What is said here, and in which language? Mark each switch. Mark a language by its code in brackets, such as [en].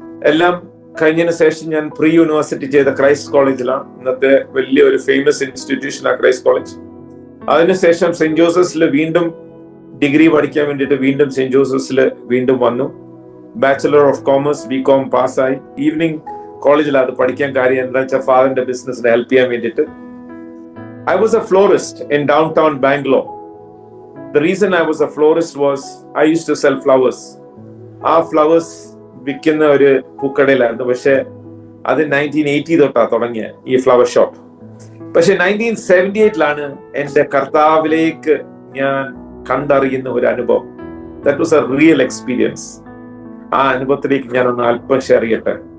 [ml] എല്ലാം കഴിഞ്ഞതിന് ശേഷം ഞാൻ പ്രീ യൂണിവേഴ്സിറ്റി ചെയ്ത ക്രൈസ്റ്റ് കോളേജിലാണ്. ഇന്നത്തെ വലിയ ഒരു ഫേമസ് ഇൻസ്റ്റിറ്റ്യൂഷനാണ് ക്രൈസ്റ്റ് കോളേജ്. അതിനുശേഷം സെന്റ് ജോസഫ്സിൽ വീണ്ടും ഡിഗ്രി പഠിക്കാൻ വേണ്ടിയിട്ട് വീണ്ടും സെന്റ് ജോസഫ്സിൽ വീണ്ടും വന്നു. ബാച്ചലർ ഓഫ് കോമേഴ്സ് BCom പാസ്സായി. ഈവനിങ് കോളേജിൽ അത് പഠിക്കാൻ കാര്യം എന്താ വെച്ചാൽ ഫാദറിന്റെ ബിസിനസ്സിനെ ഹെൽപ്പ് ചെയ്യാൻ വേണ്ടിയിട്ട്. [en] I was a florist in downtown Bangalore. The reason I was a florist was I used to sell flowers. [ml] ആ ഫ്ലവേഴ്സ് വിൽക്കുന്ന ഒരു പൂക്കടയിലായിരുന്നു. പക്ഷെ അത് 1980 തൊട്ടാ തുടങ്ങിയ ഈ ഫ്ലവർ ഷോപ്പ്. പക്ഷെ 1978 എന്റെ കർത്താവിലേക്ക് ഞാൻ കണ്ടറിയുന്ന ഒരു അനുഭവം. That was A real experience. ആ അനുഭവത്തിലേക്ക് ഞാൻ ഒന്ന് അല്പം ഷെയർ ചെയ്യട്ടെ.